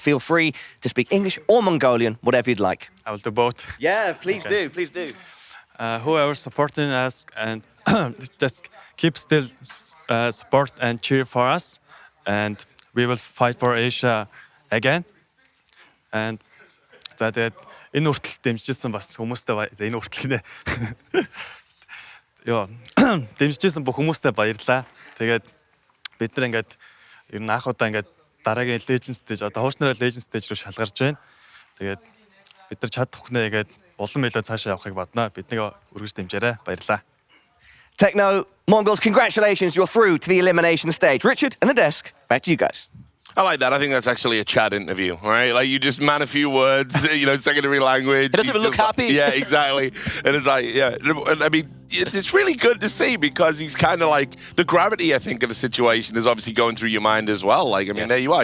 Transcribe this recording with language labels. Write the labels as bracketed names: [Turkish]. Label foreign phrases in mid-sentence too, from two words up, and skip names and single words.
[English] Feel free to speak English or Mongolian, whatever you'd like. I will do both. Yeah, please do, please do. Whoever's supporting us and just keep still support and cheer for us. And we will fight for Asia again. And that [Mongolian] энэ хүртэл дэмжижсэн бас хүмүүстэй энэ хүртэл нэ. Йоо, дэмжижсэн бүх хүмүүстэй баярлалаа. Тэгээд бид нар ингээд ер нь анх удаа ингээд дараагийн Legend Stage одоо хуучнараа Legend Stage руу шалгарч байна. Тэгээд бид нар чадах хүнээ ингээд улам илүү цаашаа явахыг бодноо. Биднийг өргөж дэмжээрэй. Баярлалаа. [English] Techno, Mongols, congratulations, you're through to the elimination stage. Richard and the desk, back to you guys. I like that. I think that's actually a chat interview, right? Like you just man a few words, you know, secondary language. He doesn't even look happy. Yeah, exactly. And it's like, yeah, I mean, it's really good to see because he's kind of like, the gravity, I think, of the situation is obviously going through your mind as well. Like, I mean, there you are.